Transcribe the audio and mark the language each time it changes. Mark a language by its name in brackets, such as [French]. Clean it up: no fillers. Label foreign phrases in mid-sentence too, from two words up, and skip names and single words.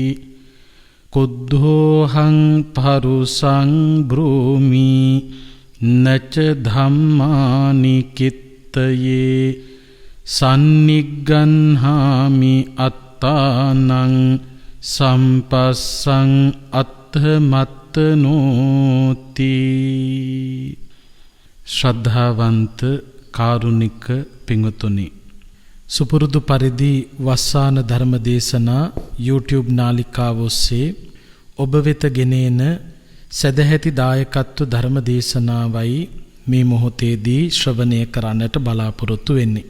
[Pali] කුද්ධෝහං පරුසං බ්‍රෝමි නච ධම්මානි කිත්තයේ සන්නිග්ගන්හාමි තානං සම්පස්සං අත්තමත්තනෝති. [Sinhala] ශ්‍රද්ධාවන්ත කාරුණික පින්වතුනි, සුපුරුදු පරිදි වස්සාන ධර්ම දේශනා YouTube නාලිකාව ඔස්සේ ඔබ වෙත ගෙනෙන සදැහැති දායකත්ව ධර්ම දේශනාවයි මේ මොහොතේදී ශ්‍රවණය කරන්නට බලාපොරොත්තු වෙන්නේ.